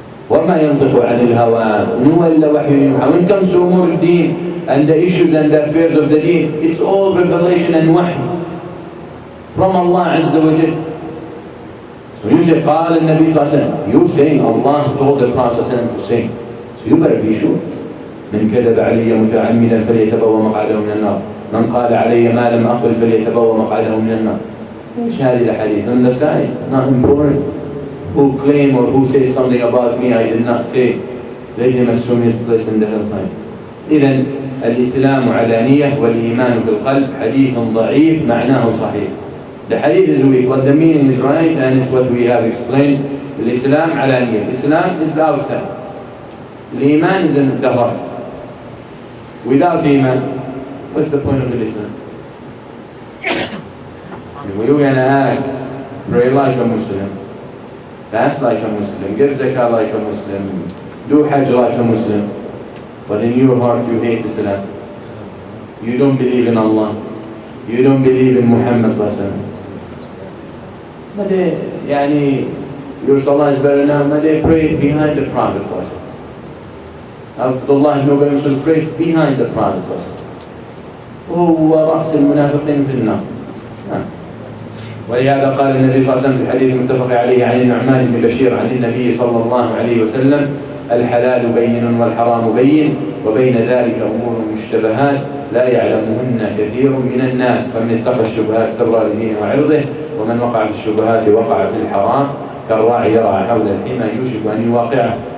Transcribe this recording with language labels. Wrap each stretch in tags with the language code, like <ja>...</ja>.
<ar>وما ينطق عن الهوى هو إلا وحي يوحى.</ar> <en>When it comes to umur al-deen and the issues and the affairs of the deen, it's all revelation and wahy from Allah Azza wa Jalla. So you say قال النبي صلى الله عليه وسلم, you're saying Allah told the Prophet صلى الله عليه وسلم to say. So you better be sure.</en> <ar>من كذب علي متعمدا فليتبوأ مقعده من النار. من قال علي ما لم أقل فليتبوأ مقعده من النار. ايش هذه الحديث؟ النسائي,</ar> <en>not important. Who claim or who says something about me I did not say, let him assume his place in the hellfire.</en> <ar>إذن الإسلام علانية والإيمان في القلب. حديث ضعيف معناه صحيح.</ar> <en>The hadith is weak, but the meaning is right, and it's what we have explained.</en> <ar>الإسلام علانية.</ar> <en>Islam is the outside. الإيمان is in the heart. Without Iman, what's the point of Islam? You can act, pray like a Muslim, fast like a Muslim, give zakah like a Muslim, do hajj like a Muslim. but in your heart you hate Islam. You don't believe in Allah. You don't believe in Muhammad sallallahu alaihi wasallam. But they, your salah is better now, but they prayed behind the Prophet sallallahu alaihi wasallam. Abdullah ibn Ubay ibn prayed behind the Prophet sallallahu alaihi wasallam.</en> <ar>وهو رأس المنافقين في النار. ولهذا قال النبي صلى الله عليه وسلم في الحديث المتفق عليه عن النعمان بن بشير عن النبي صلى الله عليه وسلم: الحلال بين والحرام بين وبين ذلك أمور مشتبهات لا يعلمهن كثير من الناس، فمن اتقى الشبهات استبرأ لدينه وعرضه، ومن وقع في الشبهات وقع في الحرام، كالراعي يرعى حول الحمى يوشك أن يواقعه.</ar>